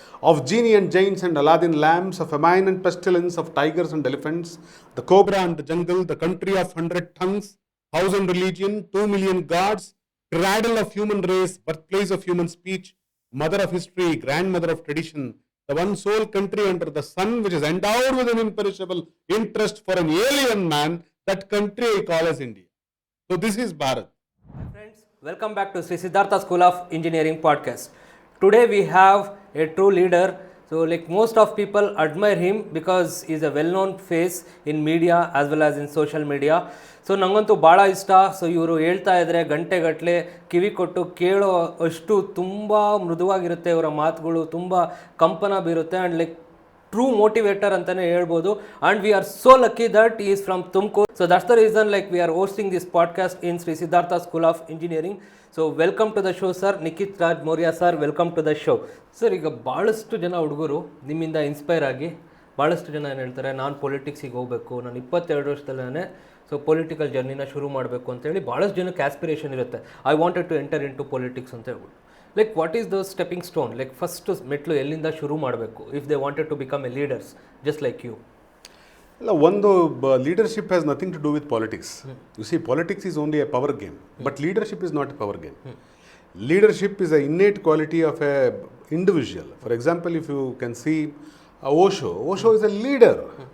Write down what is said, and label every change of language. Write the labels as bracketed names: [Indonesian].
[English] of genie and giants and Aladdin lamps, of famine and pestilence, of tigers and elephants, the cobra and the jungle, the country of 100 tongues, house and religion, 2 million gods, cradle of human race, birthplace of human speech, mother of history, grandmother of tradition, the one sole country under the sun which is endowed with an imperishable interest for an alien man, that country I call as India." So this is Bharat. My friends, welcome back to Sri Siddhartha School of Engineering podcast. Today we have a true leader. So like most of people admire him because he's a well-known face in media as well as in social media. [Kannada] So ನನಗಂತೂ ಭಾಳ ಇಷ್ಟ. So ಇವರು ಹೇಳ್ತಾ ಇದ್ದರೆ ಗಂಟೆಗಟ್ಟಲೆ ಕಿವಿ ಕೊಟ್ಟು ಕೇಳೋ ಅಷ್ಟು ತುಂಬ ಮೃದುವಾಗಿರುತ್ತೆ ಇವರ ಮಾತುಗಳು, ತುಂಬ ಕಂಪನ ಬೀರುತ್ತೆ [English] and like true motivator [Kannada] ಅಂತಲೇ ಹೇಳ್ಬೋದು. [English] And we are so lucky that is from Tumakuru. So that's the reason like we are hosting this podcast in Shri Siddhartha school of engineering. So welcome to the show sir. Nikhit Raj Maurya sir, welcome to the show. [Kannada] Sir, ಈಗ ಭಾಳಷ್ಟು ಜನ ಹುಡುಗರು ನಿಮ್ಮಿಂದ inspire ಆಗಿ ಭಾಳಷ್ಟು ಜನ ಏನು ಹೇಳ್ತಾರೆ, ನಾನು ಪೊಲಿಟಿಕ್ಸಿಗೆ ಹೋಗಬೇಕು, ನಾನು 22 ವರ್ಷದಲ್ಲೇ ಸೊ ಪೊಲಿಟಿಕಲ್ ಜರ್ನಿನ ಶುರು ಮಾಡಬೇಕು ಅಂತೇಳಿ ಭಾಳಷ್ಟು ಜನಕ್ಕೆ ಆಸ್ಪಿರೇಷನ್ ಇರುತ್ತೆ. [English] I wanted to enter into politics [Kannada] ಅಂತ ಹೇಳ್ಬಿಟ್ಟು. [English] like what is the stepping stone, like first [Kannada] ಮೆಟ್ಲು ಎಲ್ಲಿಂದ ಶುರು ಮಾಡಬೇಕು [English] If they wanted to become a leaders just like you? [Kannada] ಒಂದು [English] leadership has nothing to do with politics. You see, politics is only a power game, but leadership is not a power game. Leadership is an innate quality of a individual. For example, if you can see Osho is a leader.